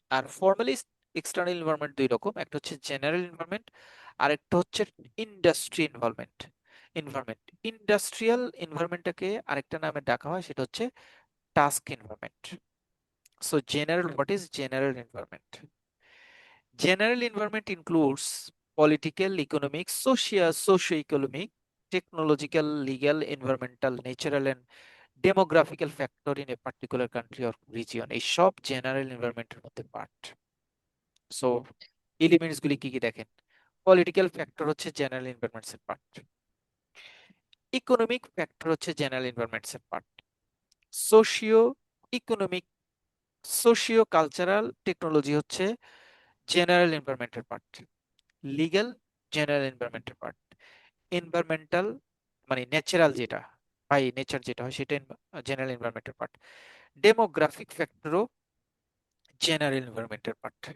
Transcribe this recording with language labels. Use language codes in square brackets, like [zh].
[bn] আর formally external environment 2 রকম, একটা হচ্ছে জেনারেল এনভায়রনমেন্ট আর একটা হচ্ছে ইন্ডাস্ট্রি এনভায়রনমেন্ট। ইন্ডাস্ট্রিয়াল এনভায়রনমেন্টটাকে আরেকটা নামে ডাকা হয়, সেটা হচ্ছে task environment. [en] So general, what is general environment? General environment includes political, economic, socio-economic, technological, legal, environmental, natural, and demographical factor in a particular country or region. [bn] এই সব জেনারেল এনভায়রনমেন্টের মধ্যে part. So elements গুলি কি কি দেখেন? Political factor হচ্ছে general environments এর part, economic factor হচ্ছে জেনারেল এনভায়রনমেন্টস এর part, socio economic, socio cultural, technology হচ্ছে general এনভায়রনমেন্টের part, legal general এনভায়রনমেন্টের part, environmental মানে ন্যাচারাল যেটা বাই নেচার যেটা হয় সেটা general এনভায়রনমেন্টের part, demographic ফ্যাক্টরও general এনভায়রনমেন্টের part.